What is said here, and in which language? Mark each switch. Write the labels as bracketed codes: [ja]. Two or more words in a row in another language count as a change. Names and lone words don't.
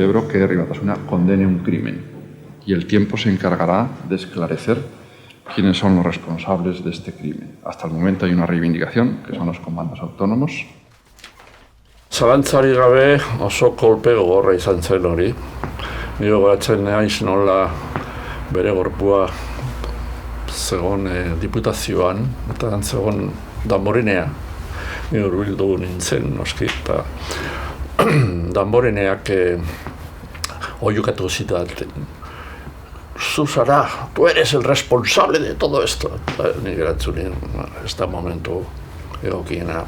[es] que Herri Batasuna condene un crimen y el tiempo se encargará de esclarecer quiénes son los responsables de este crimen. Hasta el momento hay una reivindicación, que son los comandos autónomos. [eu] Zalantzari gabe oso kolpe gogorra izan zen hori. Ni gogoratzen naiz nola bere gorpua zegon diputazioan, eta zegon Damborenea. Ni hurbildu nintzen, noski, eta Damboreneak oihukatu zitaten. Zu zara, [es] tú eres el responsable de todo esto. [eu] Nik erantzunien, ez da momentu egokiena.